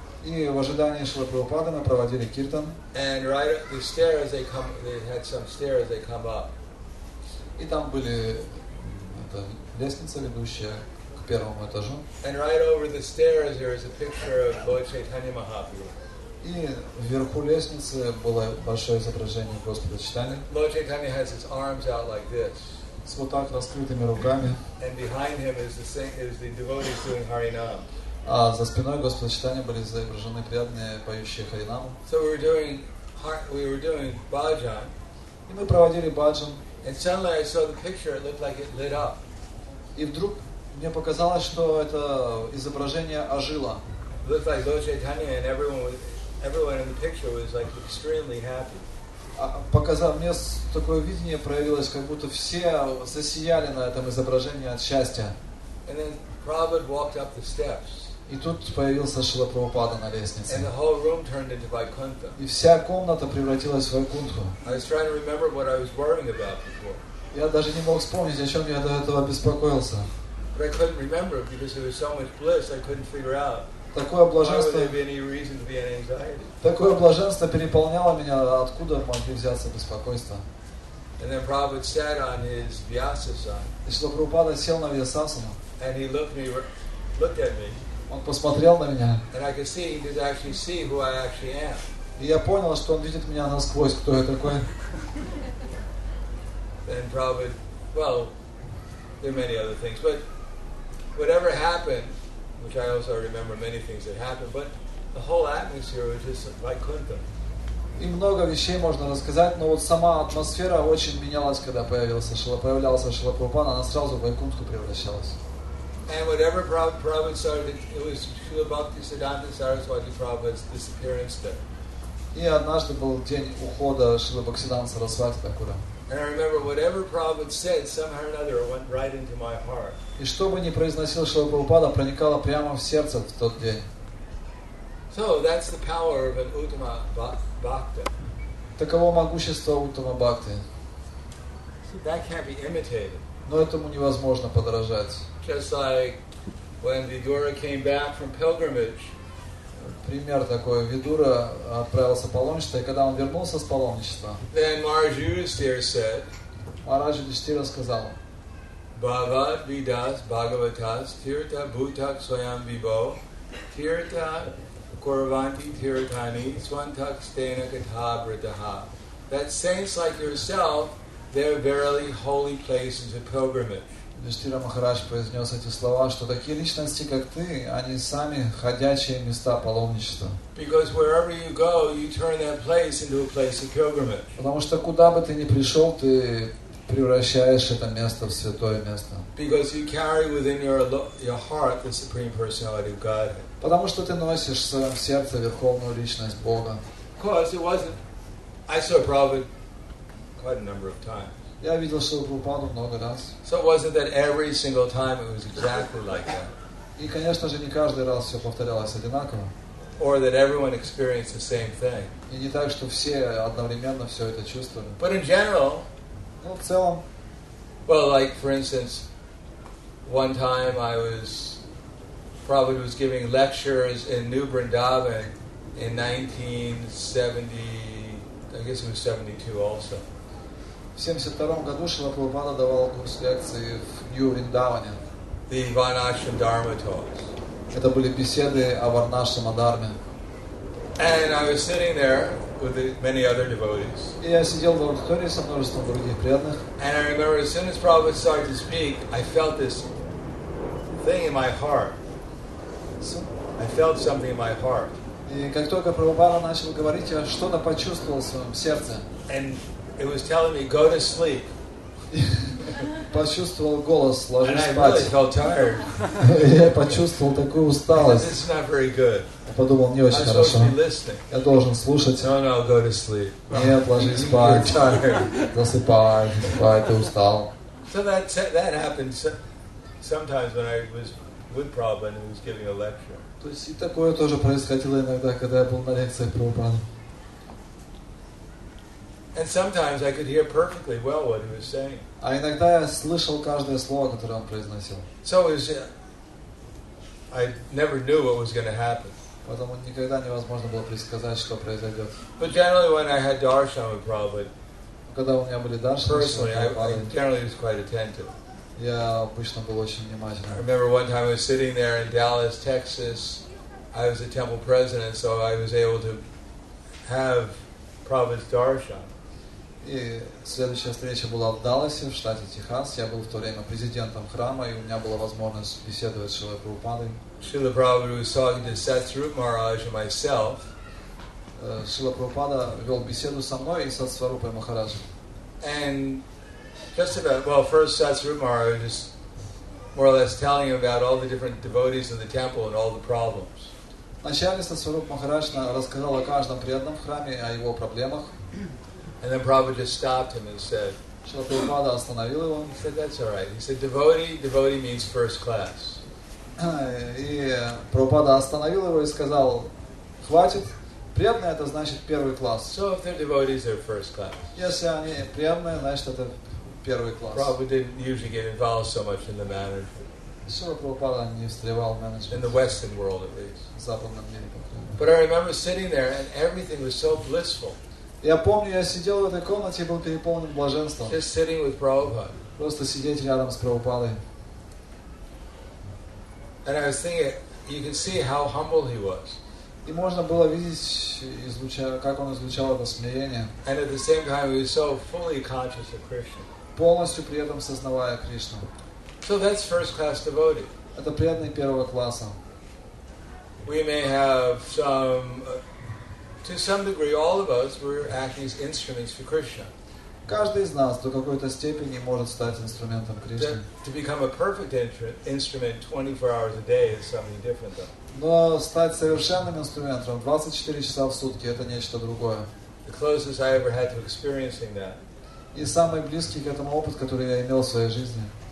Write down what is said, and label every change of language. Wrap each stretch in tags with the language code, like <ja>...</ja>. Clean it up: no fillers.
<ru>И в ожидании Шрилы Прабхупады мы проводили киртан.</ru> <en>And right up the stairs, they had some stairs. They come up.</en> <ru>И там были лестница, ведущая к 1-му этажу.</ru> <en>And right over the stairs, there is a picture of Lord Chaitanya Mahaprabhu.</en> <ru>И вверху лестницы было большое изображение Господа Чайтаньи.</ru> <en>Lord Chaitanya has his arms out like this.</en> <ru>С вот так раскрытыми руками.</ru> <en>And behind him is the devotees doing Harinam.</en> <ru>А за спиной Господа Чайтаньи были изображены преданные, поющие Харинаму.</ru> <en>So we were doing bhajan.</en> <ru>И мы проводили баджан.</ru> <en>And suddenly I saw the picture. It looked like it lit up.</en> <ru>И вдруг мне показалось, что это изображение ожило.</ru> <en>It looked like Lord Chaitanya and everyone in the picture was like extremely happy.</en> <ru>Мне такое видение проявилось, как будто все засияли на этом изображении от счастья.</ru> <en>And then Prabhupada walked up the steps.</en> <ru>И тут появился Шрила Прабхупада на лестнице.</ru> <en>And the whole room turned into Vaikuntha.</en> <ru>И вся комната превратилась в Вайкунтху.</ru> <en>I was trying to remember what I was worrying about before.</en> <ru>Я даже не мог вспомнить, о чем я до этого беспокоился.</ru> <en>But I couldn't remember because there was so much bliss. I couldn't figure out.</en> <ru>Такое</ru> <en>Why would</en> <ru>блаженство,</ru> <en>there be any reason to be an anxiety?</en> <ru>такое блаженство переполняло меня, откуда могли взяться беспокойства.</ru> <en>And then Prabhupada sat on his Vyasasana.</en> <ru>И Шрила Прабхупада сел на Вьясасану.</ru> <en>And he looked at me.</en> <ru>Он посмотрел на меня.</ru> <en>And I could see, he could actually see who I actually am.</en> <ru>И я понял, что он видит меня насквозь, кто я такой.</ru> <en>Then Prabhupada, well, there are many other things, but whatever happened, which I also remember many things that happened, but the whole atmosphere was just Vaikuntha.</en> <ru>И много вещей можно рассказать, но вот сама атмосфера очень менялась, когда появлялся Шрила Прабхупада, она сразу в Вайкунтху превращалась.</ru> <en>And whatever Prabhupada started, it was Srila Bhakti-Siddhanta Saraswati Prabhupada's disappearance day.</en> <ru>И однажды был день ухода Шрилы Бхактисиданта Сарасвати Такура.</ru> <en>And I remember whatever Prabhupada said, somehow or another, it went right into my heart.</en> <ru>И что бы ни произносил Шрила Прабхупада, проникало прямо в сердце в тот день.</ru> <en>So that's the power of an Uttama Bhakta.</en> <ru>Таково могущество Уттама Бхакти.</ru> <en>So that can't be imitated.</en> <ru>Но этому невозможно подражать.</ru> <en>Just like when Vidura came back from pilgrimage.</en> <ru>Пример такой. Видура отправился в паломничество, и когда он вернулся с паломничества,</ru> <en>Then Maharaj Yudhishthira said,</en> <ru>Мараджа Юдхиштхира сказал:</ru> <sa>Bhavad Vidas Bhagavatas Tirtha Bhutak Swayam Vibho Tirtha Korvanti Tirthani Swantak Stena Katha Britaha.</sa> <en>That saints like yourself, they're verily holy places of pilgrimage.</en> <ru>Юдхиштхира Махарадж произнес эти слова, что такие личности, как ты, они сами ходячие места паломничества.</ru> <en>Because wherever you go, you turn that place into a place of pilgrimage.</en> <ru>Потому что куда бы ты ни пришел, ты превращаешь это место в святое место.</ru> <en>Because you carry within your heart the Supreme Personality of Godhead.</en> <ru>Потому что ты носишь в своем сердце Верховную Личность Бога.</ru> <en>Of course, it wasn't. I saw Prabhupada quite a number of times.</en> <ru>Я видел Шрилу Прабхупаду много раз.</ru> <en>So it wasn't that every single time it was exactly like that.</en> <ru>И, конечно же, не каждый раз все повторялось одинаково.</ru> <en>Or that everyone experienced the same thing.</en> <ru>И не так, что все одновременно все это чувствовали.</ru> <en>But in general,</en> <ru>Ну, в целом,</ru> <en>well, like for instance, one time Prabhupada was giving lectures in New Vrindavan in 1970, I guess it was 72 also.</en> <ru>в 1972 году Шрила Прабхупада давал курс лекций в Нью-Вриндаване.</ru> <en>The Varnashram Dharma talks.</en> <ru>Это были беседы о Варнашрама Дхарме.</ru> <en>And I was sitting there with many other devotees.</en> <ru>И я сидел в аудитории со множеством других преданных.</ru> <en>And I remember as soon as Prabhupada started to speak, I felt this thing in my heart. I felt something in my heart.</en> <ru>И как только Прабхупада начал говорить, я что-то почувствовал в своем сердце.</ru> <en>And it was telling me, go to sleep.</en> <ru>Почувствовал голос, ложись</ru> <en>And I</en> <ru>спать.</ru> <en>really felt tired.</en> <ru>Я почувствовал такую усталость.</ru> <en>This is not very good.</en> <ru>Я подумал, не очень</ru> <en>I'm supposed</en> <ru>хорошо.</ru> <en>to be listening.</en> <ru>Я должен слушать.</ru> <en>No, go to sleep.</en> <ru>Нет, ложись спать. Засыпай, засыпай, ты устал.</ru> <en>So that happened sometimes when I was with Prabhupada and he was giving a lecture.</en> <ru>То есть и такое тоже происходило иногда, когда я был на лекциях Прабхупады.</ru> <en>And sometimes I could hear perfectly well what he was saying.</en> <ru>А иногда я слышал каждое слово, которое он произносил.</ru> <en>So it was, I never knew what was going to happen.</en> <ru>Поэтому никогда невозможно было предсказать, что произойдет.</ru> <en>But generally when I had darshan with Prabhupada,</en> <ru>Когда у меня были даршаны,</ru> <en>personally, I generally was quite attentive.</en> <ru>я обычно был очень</ru> <en>I</en> <ru>внимательным.</ru> <en>remember one time I was sitting there in Dallas, Texas. I was the temple president, so I was able to have Prabhupada's darshan.</en> <ru>И следующая встреча была в Далласе, в штате Техас. Я был в то время президентом храма, и у меня была возможность беседовать с Шрилой Прабхупадой.</ru> <en>Srila Prabhupada was talking to Satsvarup Maharaj and myself.</en> <ru>Шрила Прабхупада вел беседу со мной и со Сварупой Махараджем.</ru> <en>And just about, first Satsvarup Maharaj was more or less telling him about all the different devotees in the temple and all the problems.</en> <ru>Вначале Сварупа Махарадж рассказал о каждом преданном в храме, о его проблемах.</ru> <en>And then Prabhupada just stopped him and said,</en> <ru>Шрила Прабхупада остановил его.</ru> <en>he said, that's all right. He said, devotee means first class.</en> <ru>И Прабхупада остановил его и сказал, хватит, преданные это значит первый класс.</ru> <en>So if they're devotees, they're first class.</en> <ru>Если они преданные, значит это первый класс.</ru> <en>Prabhupada didn't usually get involved so much in the management.</en> <ru>Шрила Прабхупада не встревал в</ru> <en>In</en> <ru>менеджмент,</ru> <en>the Western world at least.</en> <ru>в западном мире, по крайней мере.</ru> <en>But I remember sitting there and everything was so blissful.</en> <ru>Я помню, я сидел в этой комнате и был переполнен блаженством.</ru> <en>Just sitting with Prabhupada.</en> <ru>Просто сидеть рядом с Прабхупадой.</ru> <en>And I was thinking, you can see how humble he was.</en> <ru>И можно было видеть, как он излучал это смирение,</ru> <en>And at the same time, he was so fully conscious of Krishna.</en> <ru>полностью при этом сознавая Кришну.</ru> <en>So that's first class devotee.</en> <ru>Это преданный первого класса.</ru> <en>We may have some, to some degree, all of us, we're acting as instruments for Krishna.</en> <ru>Каждый из нас до какой-то степени может стать инструментом Кришны.</ru> <en>To become a perfect instrument 24 hours a day is something different, though.</en> <ru>Но стать совершенным инструментом 24 часа в сутки – это нечто другое.</ru> <en>The closest I ever had to experiencing that</en> <ru>И самый близкий к этому опыт, который я имел в своей жизни,</ru>